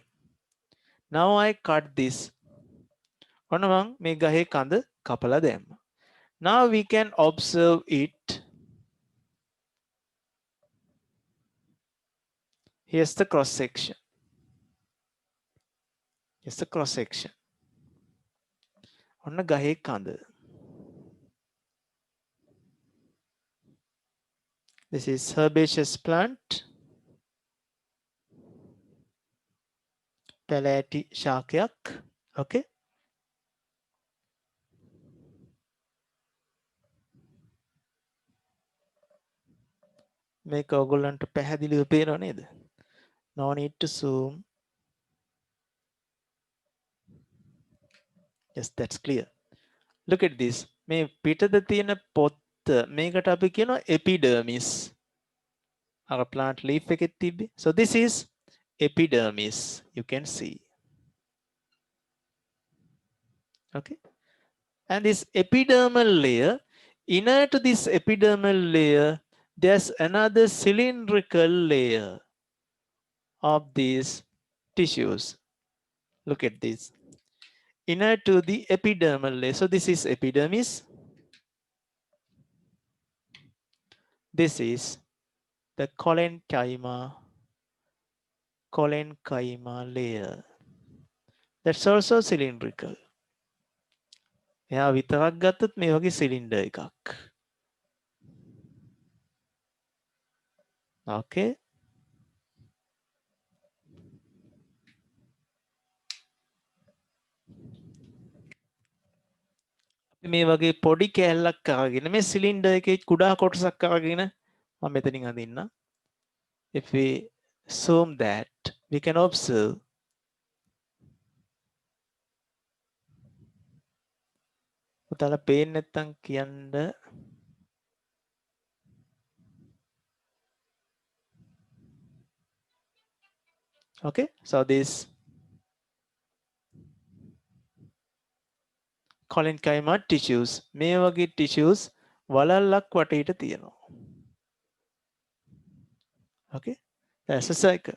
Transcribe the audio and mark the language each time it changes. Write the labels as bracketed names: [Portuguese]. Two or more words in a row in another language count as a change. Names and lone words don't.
[English] Now I cut this. Now we can observe it. Here's the cross section. Here's the cross section. [Sinhala] ඔන්න ගහේ කඳ. [English] This is herbaceous plant. [Sinhala] පැලෑටි ශාකයක්. Okay. මේක ඔයගොල්ලන්ට පැහැදිලිව පේනව නේද? [English] No need to zoom. Yes, that's clear. Look at this. [Sinhala] මේ පිටත තියෙන පොත්ත මේකට අපි කියනවා epidermis. [English] Our plant leaf [Sinhala] එකේ තිබ්බේ. [English] So this is epidermis. You can see. Okay. And this epidermal layer, inner to this epidermal layer, there's another cylindrical layer of these tissues. Look at this. Inner to the epidermal layer. So this is epidermis. This is the parenchyma layer. That's also cylindrical. [Sinhala] එයා විතරක් ගත්තොත් මේ වගේ සිලින්ඩර් එකක්. [English] Okay. [Sinhala] මේ වගේ පොඩි කෑල්ලක් අරගෙන මේ සිලින්ඩර් එකේ කුඩා කොටසක් අරගෙන මම මෙතනින් අදින්න. [English] If we zoom that, we can observe [Sinhala] උතල පේන්නේ නැත්තම් කියන්න. [English] Okay, so this parenchyma tissues, [Sinhala] මේ වගේ tissues වලල්ලක් වටේට තියෙනවා. [English] Okay, that's a cycle.